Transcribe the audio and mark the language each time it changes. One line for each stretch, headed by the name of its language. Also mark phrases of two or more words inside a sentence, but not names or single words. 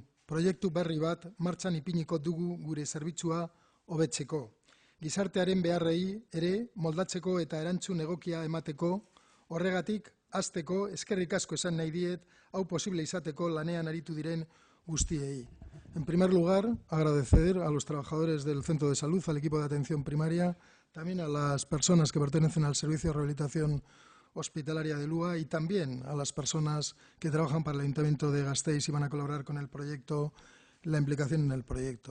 Basque: Proiektu berri bat martxan ipiniko dugu gure zerbitzua hobetzeko. Gizartearen beharrei ere moldatzeko eta erantzun egokia emateko, horregatik hasteko eskerrik asko esan nahi diet hau posible izateko lanean aritu diren guztiei.
Spanish: En primer lugar, agradecer a los trabajadores del Centro de Salud, al equipo de atención primaria, también a las personas que pertenecen al Servicio de Rehabilitación Hospitalaria de Lua y también a las personas que trabajan para el Ayuntamiento de Gasteiz y van a colaborar con el proyecto, la implicación en el proyecto.